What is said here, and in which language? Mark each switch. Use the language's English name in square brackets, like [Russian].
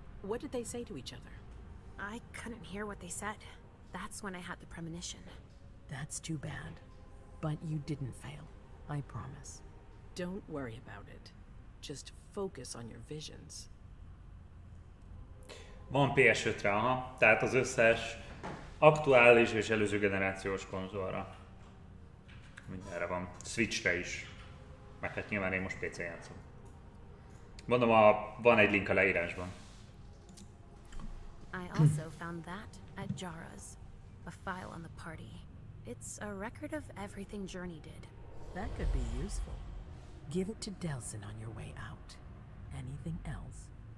[English] What did they say to each other? I couldn't hear what they said. That's when I had the premonition. That's too bad. But you didn't fail, I promise. Don't worry about it. Just focus on your visions. [Hungarian] Van PS5-re, aha. Tehát az összes aktuális és előző generációs konzolra. Mindenre van. Switchre is. Meg hát nyilván én most PC-n játszom. Mondom, van egy link a leírásban. [English] I also found that at Jara's. A file on the party. It's a record of everything Journey did. That could be useful. Give it to Delsin on your way out. Anything else?